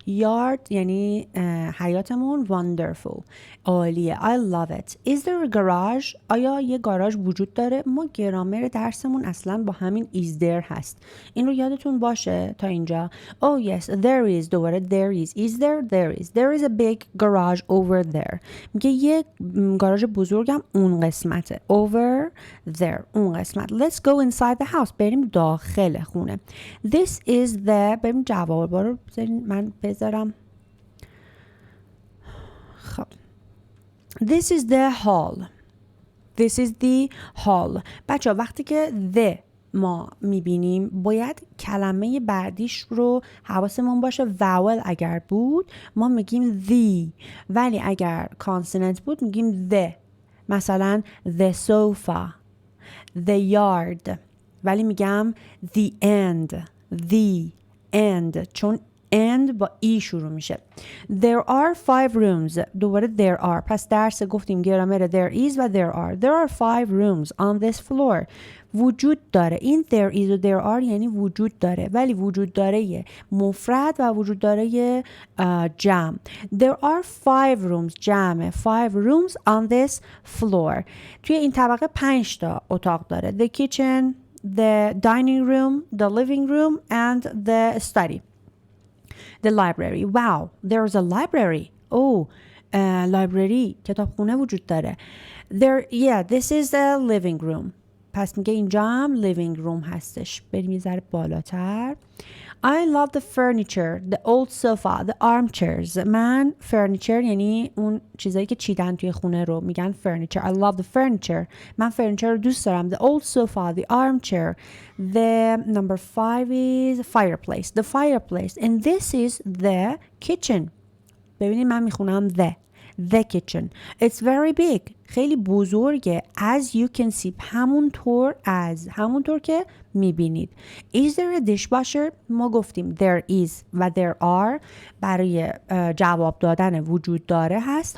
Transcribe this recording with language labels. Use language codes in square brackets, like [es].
[fa] Yard یعنی حیاتمون [en] wonderful. عالیه. I love it. Is there a garage? [fa] آیا یه گاراژ وجود داره؟ ما گرامر درسمون اصلا با همین [en] is there [fa] هست. این رو یادتون باشه تا اینجا. [en] Oh yes, there is. دوباره there is. Is there? There is. There is a big garage over there. [fa] میگه یه گاراژ بزرگم اون قسمته. [en] Over there. [fa] اون قسمت. [en] Let's go inside the house. [fa] بریم داخل خونه. [en] This is the. [fa] بریم جوابا رو من بذارم. [en] خب. This is the hall. This is the hall. [fa] بچه وقتی که the ما میبینیم باید کلمه بعدیش رو حواسمون باشه. vowel اگر بود ما میگیم the، ولی اگر consonant بود میگیم the. [en] مثلا the sofa, the yard، ولی میگم the end، the end، چون and با ای شروع میشه. There are 5 rooms. دوباره there are. [fa] پس درس گفتیم گرامر there is و there are. [en] There are 5 rooms on this floor. [fa] وجود داره. این there is و there are یعنی وجود داره، ولی وجود داره مفرد و وجود داره جمع. [en] There are 5 rooms. [fa] جمع [en] 5 rooms on this floor. [fa] توی این طبقه 5 تا اتاق داره. [en] The kitchen, the dining room, the living room and the study. The library. Wow, there's a library. Oh, library. [fa] کتابخونه وجود داره. [en] There, yeah, this is the living room. [fa] پس میگه اینجا هم living room هستش. بریم یه ذره بالاتر. [en] I love the furniture, the old sofa, the armchairs. [fa] من furniture یعنی اون چیزایی که چیدن توی خونه رو میگن furniture. [en] I love the furniture. [fa] من furniture رو دوست دارم. [en] The old sofa, the armchair. The number 5 is fireplace. The fireplace. And this is the kitchen. [fa] ببینید من میخونم the kitchen. [en] It's very big. [fa] خیلی بزرگه. [en] As you can see. [fa] همونطور که میبینید. [en] Is there a dishwasher? [fa] ما گفتیم there is و there are برای جواب دادن وجود داره هست.